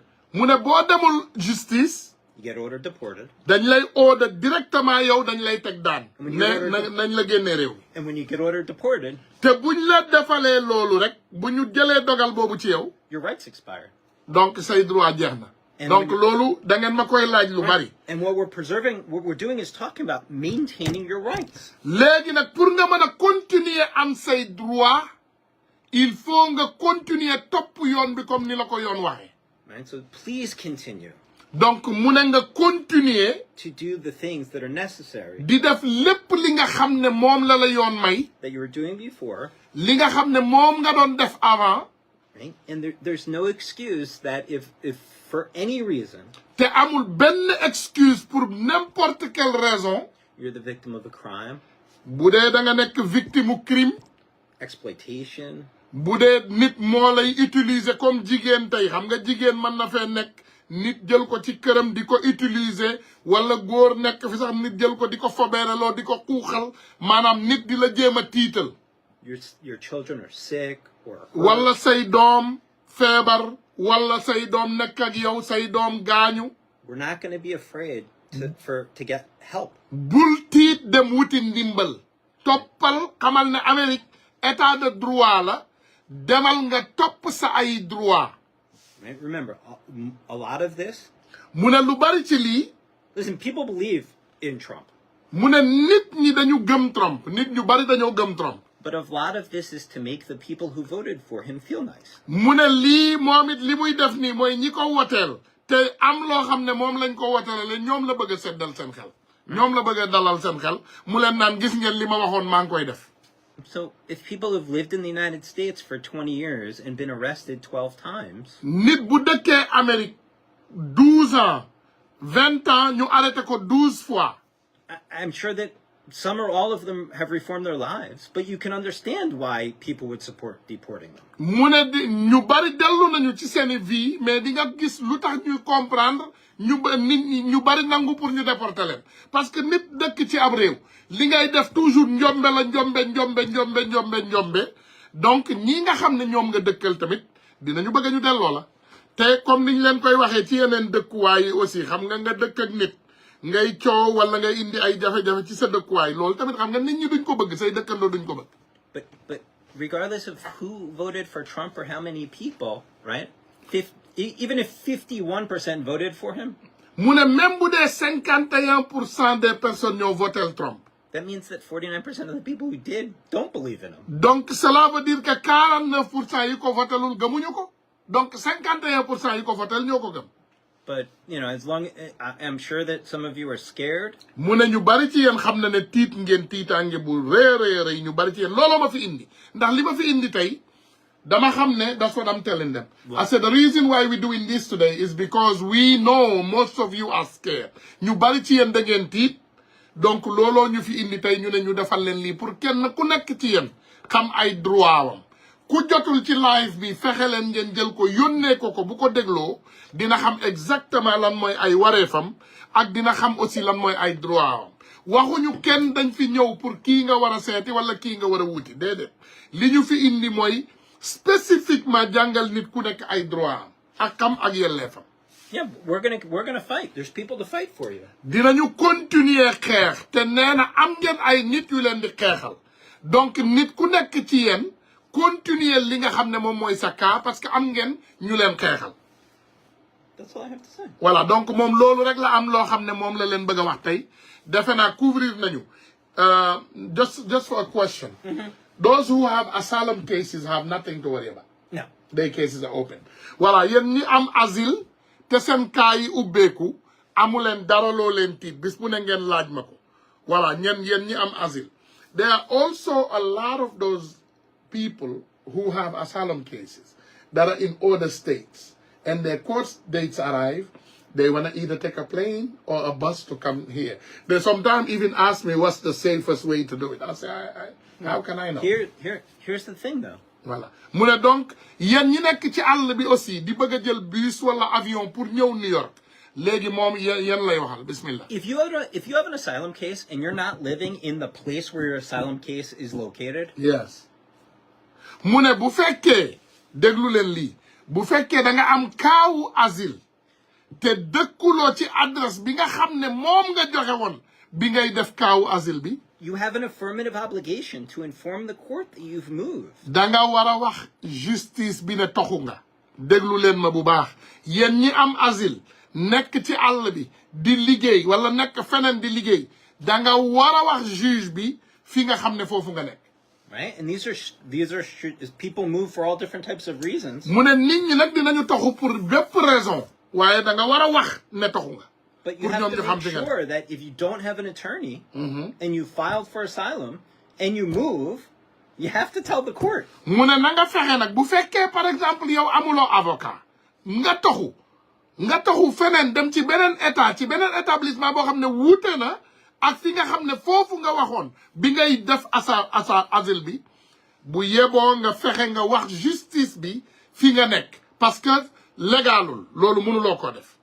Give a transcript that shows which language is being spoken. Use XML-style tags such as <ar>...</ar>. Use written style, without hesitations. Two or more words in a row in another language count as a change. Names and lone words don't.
<wo>mu ne boo demul justice</wo> <en>you get ordered deported.</en> <wo>dañ lay order directement yow dañ lay teg daan ne nañ la génnee réew</wo> <en>And when you get ordered deported,</en> <wo>te buñ la defalee loolu rek bu ñu jëlee dogal boobu ci yow</wo> <en>your rights expire.</en> <wo>donc say droit jeex na donc loolu da ngeen ma koy laaj lu bari</wo> <en>And what we're doing is talking about maintaining your rights.</en> <wo>léegi nag pour nga mën a continuer am say droit</wo> <fr>il faut</fr> <wo>nga continuer topp yoon bi comme ni la ko yoon waxee</wo> <en>Right? So please continue</en> <wo>donc mu ne nga continuer</wo> <en>to do the things that are necessary</en> <wo>di def lépp li nga xam ne moom la la yoon may</wo> <en>that you were doing before.</en> <wo>li nga xam ne moom nga doon def avant</wo> <en>Right? And there's no excuse that if for any reason</en> <wo>te amul benn</wo> <fr>excuse pour n'importe quelle raison</fr> <en>you're the victim of a crime,</en> <wo>bu dee da nga nekk victime u crime</wo> <en>exploitation,</en> <wo>bu dee nit moo lay utiliser comme jigéen tey xam nga jigéen mën na fee nekk nit jël ko ci këram di ko utiliser wala góor nekk fi sax nit jël ko di ko fobeereloo di ko xuuxal maanaam nit di la jéem a tiital</wo> <en>your children are sick or</en> <wo>wala say doom feebar wala say doom nekk ak yow say doom gaañu</wo> <en>we're not going to be afraid to get help.</en> <wo>bul tiit dem wuti ndimbal toppal xamal ne Amérique</wo> <fr>état de droit</fr> <wo>la demal nga topp sa ay droit</wo> <en>Right? Remember, a lot of this,</en> <wo>mu ne lu bari ci lii</wo> <en>listen, people believe in Trump,</en> <wo>mu ne nit ñi dañu gëm Trump nit ñu bari dañoo gëm Trump</wo> <en>but a lot of this is to make the people who voted for him feel nice.</en> <wo>mu ne lii moom it li muy def nii mooy ñi ko woteel te am loo xam ne moom lañ ko woteelale ñoom la bëgg a seddal seen xel ñoom la bëgg a dalal seen xel mu leen naan gis ngeen li ma waxoon maa ngi koy def</wo> <en>So if people have lived in the United States for 20 years and been arrested 12 times,</en> <wo>nit bu dëkkee Amérique 12 ans 20 ans ñu arrêté ko 12 fois</wo> <en>I'm sure that some or all of them have reformed their lives, but you can understand why people would support deporting them.</en> <wo>mu ne ñu bari dellu nañu ci seeni</wo> <fr>vie mais</fr> <wo>di nga gis lu tax ñuy comprendre ñu bari nangu pour ñu déporter leen</wo> <fr>parce que</fr> <wo>nit dëkk ci ab réew li ngay def toujours njombe la njombe donc ñi nga xam ne ñoom nga dëkkal tamit dinañu bëgg ñu delloo la te comme niñ leen koy waxee ci yeneen dëkkuwaay yi aussi xam nga dëkk ak nit ngay coow wala ngay indi ay jafe-jafe ci sa dëkkuwaay loolu tamit xam nga nit ñi duñ ko bëgg say dëkkandoo duñ ko bëgg</wo> <en>But regardless of who voted for Trump or how many people, right? Even if 51% voted for him,</en> <wo>mu ne même bu dee</wo> <fr>51% des personnes</fr> <wo>ñoo voté Trump</wo> <en>that means that 49% of the people who did don't believe in him.</en> <fr>donc cela veut dire que</fr> <wo>49% yi ko votelul gëmuñu ko donc 51% yi ko votel ñoo ko gëm</wo> <en>But, you know, as long I'm sure that some of you are scared.</en> <wo>mu ne ñu bari ci yéen xam na ne tiit ngeen tiitaange bu rëy ñu bari ci yéen looloo ma fi indi ndax li ma fi indi tey dama xam ne</wo> <en>that's what I'm telling them. I said the reason why we're doing this today is because we know most of you are scared</en> <wo>ñu bari ci yéen da ngeen tiit donc looloo ñu fi indi tey ñu ne ñu defal leen lii pour kenn ku nekk ci yéen xam ay droit wam ku jotul ci live bi fexe leen ngeen jël ko yónnee ko bu ko dégloo dina xam exactement lan mooy ay wareefam ak dina xam aussi lan mooy ay droit am waxuñu kenn dañ fi ñëw pour kii nga war a seeti wala kii nga war a wuti déedéet li ñu fi indi mooy spécifiquement jàngal nit ku nekk ay droit am ak xam ak yelleefam.</wo> <en>Yeah, we're gonna fight. There's people to fight for you.</en> <wo>dinañu continuer xeex te nee na am ngeen ay nit yu leen di xeexal donc nit ku nekk ci yéen continuer li nga xam ne moom mooy sa cas parce que am ngeen ñu leen xeexal.</wo> <en>That's all I have to say.</en> <fr>Voilà donc</fr> <wo>moom loolu rek la am loo xam ne moom la leen bëgg a wax tey defe naa couvrir nañu</wo> <en>just for a question. Those who have asylum cases have nothing to worry about. No. Their cases are open.</en> <wo>Voilà yéen ñi am asile te seen cas yi ubbeeku amu leen dara loo leen tiit bis bu ne ngeen laaj ma ko voilà yéen ñi am asile.</wo> <en>There are also a lot of those people who have asylum cases that are in other states and their court dates arrive they want to either take a plane or a bus to come here. They sometimes even ask me what's the safest way to do it. I say, how can I know? Here's the thing, though.</en> <wo>Voilà. Mu ne donc yéen ñi nekk ci àll bi aussi di bëgg a jël bus wala avion pour ñëw New York léegi moom yéen lay waxal bismillah.</wo> <en>If you have an asylum case and you're not living in the place where your asylum case is located. Yes.</en> <wo>Mu ne bu fekkee déglu leen lii bu fekkee da nga am kaawu asile te dëkkuloo ci adresse bi nga xam ne moom nga joxe woon bi ngay def kaawu asile bi.</wo> <en>You have an affirmative obligation to inform the court that you've moved.</en> <wo>Danga wara wax justice bi ne toxu nga déglu leen ma bu baax yéen ñi am asile nekk ci àll bi di liggéey wala nekk feneen di liggéey danga wara wax juge bi fi nga xam ne foofu nga nekk.</wo> <en>Right, and these are people move for all different types of reasons.</en> <wo>Mu ne nit ñi nag dinañu toxu pour bépp raison waaye danga wara wax ne toxu nga.</wo> <en>But you have to make sure that if you don't have an attorney and you filed for asylum and you move, you have to tell the court.</en> <wo>Mu ne na nga fexe nag bu fekkee</wo> <fr>par exemple</fr> <wo>yow amuloo avocat nga toxu feneen dem ci beneen état ci beneen établissement boo xam ne wuute na ak fi nga xam ne foofu nga waxoon bi ngay def asile bi bu yeboo nga fexe nga wax justice bi fi nga nekk</wo> <fr>parce que</fr> <wo>légalul loolu mënuloo ko def.</wo>